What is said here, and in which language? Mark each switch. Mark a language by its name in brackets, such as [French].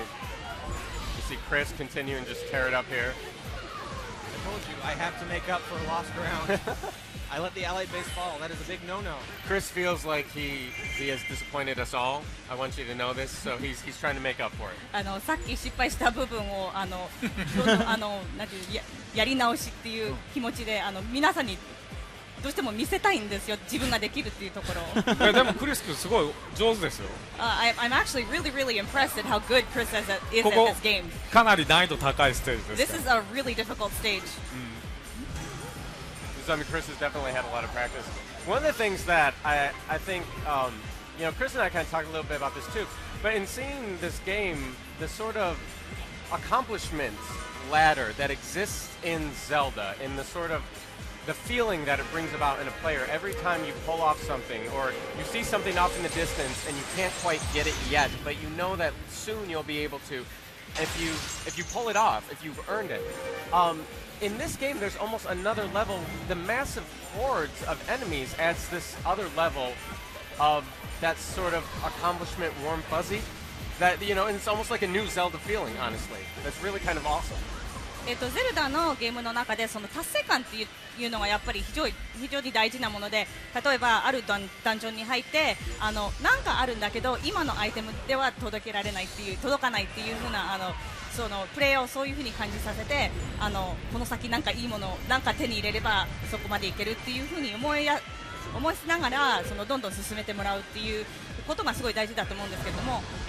[English] You see Chris continue and just tear it up here. I told you I have to make up for lost ground. I let the allied base fall. That is a big no-no. Chris feels like he has disappointed us all. I want you to know this, so he's trying to make up for it. [Japanese] さっき失敗した部分をなんていうやり直しっていう気持ちで皆さんにどうしても見せたいんですよ、自分ができるっていうところを。でもクリス君すごい上手ですよ。 [English] I'm actually really, really impressed at how good Chris is at this game. [Japanese] かなり難易度高いステージです。 [English] This is a really difficult stage. Chris has definitely had a lot of practice. One of the things that I think, Chris and I kind of talked a little bit about this too, but in seeing this game, the sort of accomplishment ladder that exists in Zelda, in the sort of the feeling that it brings about in a player every time you pull off something or you see something off in the distance and you can't quite get it yet, but you know that soon you'll be able to if you pull it off, if you've earned it. In this game, there's almost another level. The massive hordes of enemies adds this other level of that sort of accomplishment warm fuzzy. That, and it's almost like a new Zelda feeling, honestly. That's really kind of awesome. [Japanese] ゼルダのゲームの中で達成感っていうのがやっぱり非常に大事なもので、例えばあるダンジョンに入ってなんかあるんだけど今のアイテムでは届かないっていう風なプレイヤーをそういう風に感じさせてこの先なんかいいものなんか手に入れればそこまでいけるっていう風に思いしながらどんどん進めてもらうっていうことがすごい大事だと思うんですけれども、